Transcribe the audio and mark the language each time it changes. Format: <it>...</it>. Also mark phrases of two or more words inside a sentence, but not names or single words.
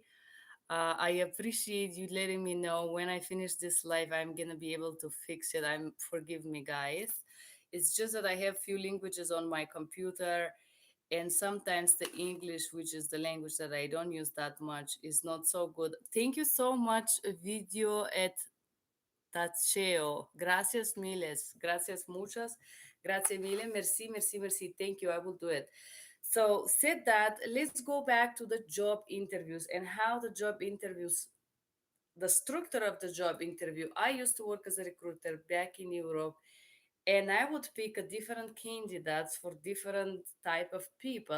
<en>I appreciate you letting me know when I finish this live. I'm gonna be able to fix it. I'm forgive me, guys. It's just that I have few languages on my computer, and sometimes the English, which is the language that I don't use that much, is not so good. Thank you so much, video at Tacheo.</en> <es>Gracias miles. Gracias muchas. Gracias mille.</es> <fr>Merci, merci, merci.</fr> <en>Thank you. I will do it. So, said that, let's go back to the job interviews and how the job interviews, the structure of the job interview. I used to work as a recruiter back in Europe, and I would pick a different candidates for different type of people.</en>